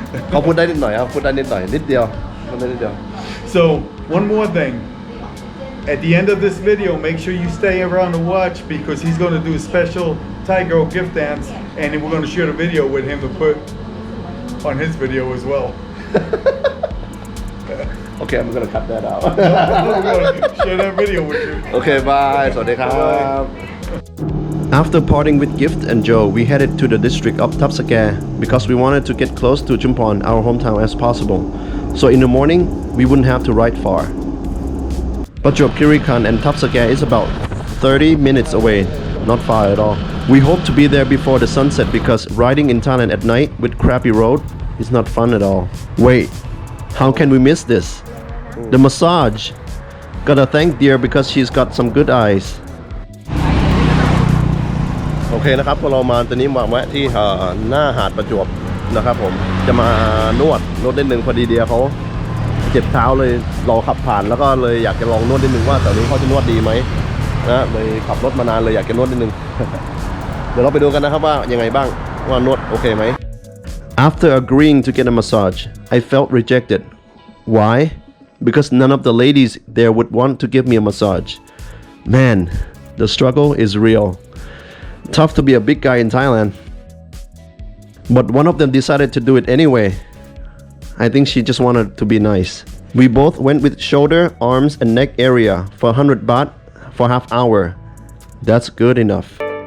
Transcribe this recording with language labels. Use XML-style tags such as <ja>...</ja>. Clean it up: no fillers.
<th>เขาพูดได้นิดหน่อยครับพูดได้นิดหน่อยนิดเดียวพูดได้นิดเดียว</th> <en>So one more thing. At the end of this video, make sure you stay around to watch, because he's going to do a special Thai girl gift dance, and then we're going to share the video with him to put on his video as well. Okay, I'm gonna cut that out. We're going to share that video with you. Okay, bye.</en> <th>สวัสดีครับ</th> <en>After parting with Gift and Joe, we headed to the district of Thapsakere because we wanted to get close to Chumpon, our hometown, as possible. So in the morning, we wouldn't have to ride far. Prachup Khiri Khan and Thapsakere is about 30 minutes away, not far at all. We hope to be there before the sunset, because riding in Thailand at night with crappy road is not fun at all. Wait, how can we miss this? The massage. Gotta thank Dear because she's got some good eyes.</en> <th>โอเคนะครับพอเรามาตอนนี้มาแวะที่หน้าหาดประจวบนะครับผมจะมานวดนิดนึงพอดีเดียเขาเจ็บเท้าเลยเราขับผ่านแล้วก็เลยอยากจะลองนวดนิดนึงว่าแต่นี้เขาจะนวดดีไหมนะเลยขับรถมานานเลยอยากจะนวดนิดนึง เดี๋ยวเราไปดูกันนะครับว่ายังไงบ้างว่านวดโอเคไหม</th> <en>After agreeing to get a massage, I felt rejected. Why? Because none of the ladies there would want to give me a massage. Man, the struggle is real. Tough to be a big guy in Thailand. But one of them decided to do it anyway. I think she just wanted to be nice. We both went with shoulder, arms and neck area for 100 baht for half hour. That's good enough.</en>